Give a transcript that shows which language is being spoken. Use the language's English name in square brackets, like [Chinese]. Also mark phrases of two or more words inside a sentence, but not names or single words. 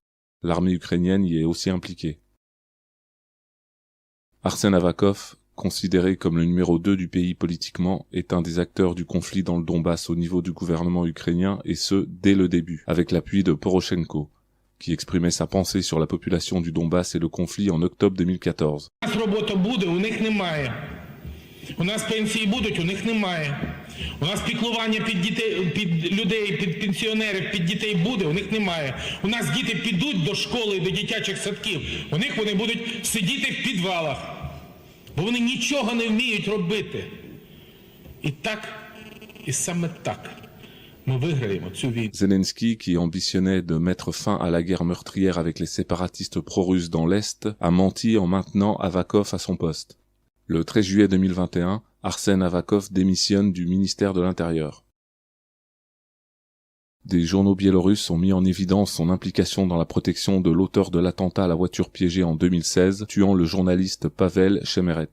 [French] L'armée ukrainienne y est aussi impliquée. Arsen Avakov, considéré comme le numéro 2 du pays politiquement, est un des acteurs du conflit dans le Donbass au niveau du gouvernement ukrainien, et ce, dès le début, avec l'appui de Poroshenko, qui exprimait sa pensée sur la population du Donbass et le conflit en octobre 2014. [Ukrainian] У нас пенсії будуть, у них немає. У нас піклування під людей, під пенсіонерів, під дітей буде, у них немає. У нас діти підуть до школи, до дитячих садків, у них вони будуть сидіти в підвалах, бо вони нічого не вміють робити. І так, і саме так ми виграємо цю війну. [French] Zelensky, qui ambitionnait de mettre fin à la guerre meurtrière avec les séparatistes pro-russes dans l'Est, a menti en maintenant Avakov à son poste. Le 13 juillet 2021, Arsen Avakov démissionne du ministère de l'Intérieur. Des journaux biélorusses ont mis en évidence son implication dans la protection de l'auteur de l'attentat à la voiture piégée en 2016, tuant le journaliste Pavel Chemeret.